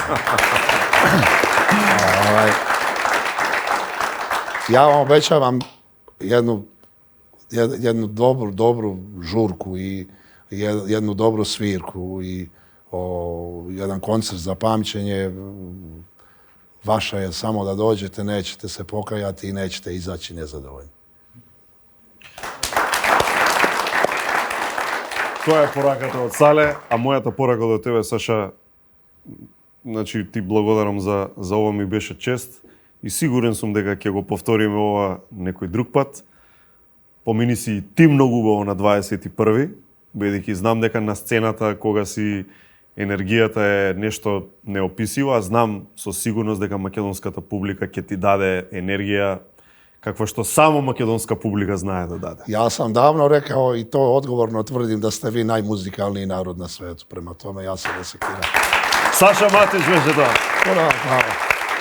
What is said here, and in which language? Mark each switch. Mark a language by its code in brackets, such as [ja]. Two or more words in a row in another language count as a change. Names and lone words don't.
[sr] Ja vam obećavam jednu dobru žurku i jednu dobru svirku i jedan koncert za pamćenje. Vaša je samo da dođete, nećete se pokajati i nećete izaći nezadovoljni. [mk] Тоа е пораката од Сале, а мојата порака до тебе, Саша, значи ти благодарам за ова, ми беше чест и сигурен сум дека ќе го повториме ова некој друг пат. Помини си и ти многу убаво на 21. Бидејќи знам дека на сцената кога си енергијата е нешто неописиво, а знам со сигурност дека македонската публика ќе ти даде енергија [sr] kakva što samo makedonska publika zna da dade. Ja sam davno rekao i to odgovorno tvrdim da ste vi najmuzikalniji narod na svetu. Prema tome ja se ne sekiram. Saša Matić, veže da. Hvala.